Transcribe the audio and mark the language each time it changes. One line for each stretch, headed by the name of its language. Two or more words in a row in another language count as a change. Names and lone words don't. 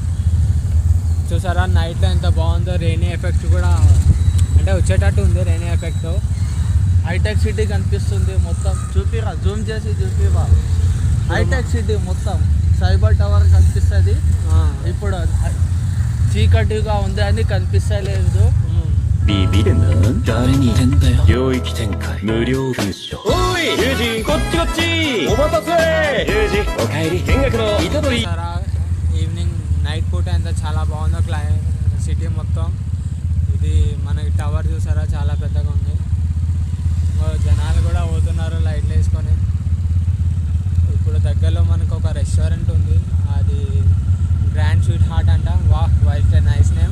Telugu: చూసారా నైట్లో ఎంత బాగుందో.
English: rainy effect
Telugu: కూడా అంటే వచ్చేటట్టు ఉంది.
English: rainy effect.
Telugu: హైటెక్ సిటీ కనిపిస్తుంది మొత్తం. చూపిరా, జూమ్ చేసి చూపిరా. హైటెక్ సిటీ మొత్తం. సైబర్ టవర్ కనిపిస్తుంది. ఇప్పుడు చీకటిగా ఉంది అని కనిపిస్తలేదు.
Japanese: ビビるな誰に言ってんだよ領域展開無料封書おいユージこっちこっちお待たせユージおかえり見学の虎杖
English: evening night
Telugu: పూట ఎంత చాలా బాగుందో సిటీ మొత్తం. ఇది మనకి టవర్ చూసారా చాలా పెద్దగా ఉంది. జనాలు కూడా పోతున్నారు లైట్లు వేసుకొని. ఇప్పుడు దగ్గరలో మనకు ఒక రెస్టారెంట్ ఉంది. అది గ్రాండ్ స్వీట్ హార్ట్ అంట. వాహ్
English: what nice name.